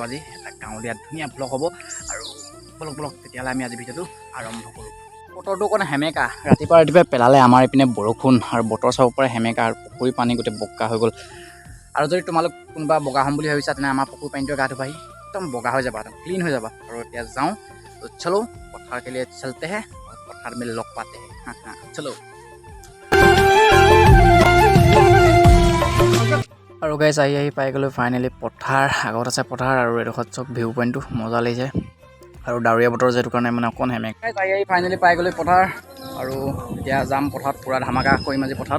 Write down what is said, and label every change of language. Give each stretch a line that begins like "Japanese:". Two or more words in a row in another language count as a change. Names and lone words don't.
Assamese: আজি এটা গাঁৱলীয়া ধুনীয়া ব্লগ হ'ব আৰু ব্লগ তেতিয়াহ'লে আমি আজি ভিডিঅ'টো আৰম্ভ কৰোঁ। বতৰটো অকণ সেমেকা, ৰাতিপুৱাই পেলালে আমাৰ ইপিনে বৰষুণ আৰু বতৰ চাব পৰা সেমেকা আৰু পুখুৰী পানী গোটেই বগা হৈ গ'ল। আৰু যদি তোমালোক কোনোবা বগা হ'ম বুলি ভাবিছা তেনে আমাৰ পুখুৰী পানীটোৱে গা ধুবাহি, একদম বগা হৈ যাবা, একদম ক্লিন হৈ যাবা। আৰু এতিয়া যাওঁ,
Hindi: চলো পথাৰ के लिए चलते हैं और पठार में लग पाते हैं। हाँ चलो।
Assamese: আৰু গাইজ আহি পাই গ'লোঁ ফাইনেলি পথাৰ। আগত আছে পথাৰ আৰু এডোখৰত চব ভিউ পইণ্টটো মজা লাগিছে আৰু ডাৱৰীয়া বতৰ যিহেতু কাৰণে মানে অকণ সেমেক। আহি ফাইনেলি পাই গ'লোঁ পথাৰ আৰু এতিয়া যাম পথাৰত, পূৰা ধামাকা কৰিম আজি পথাৰত।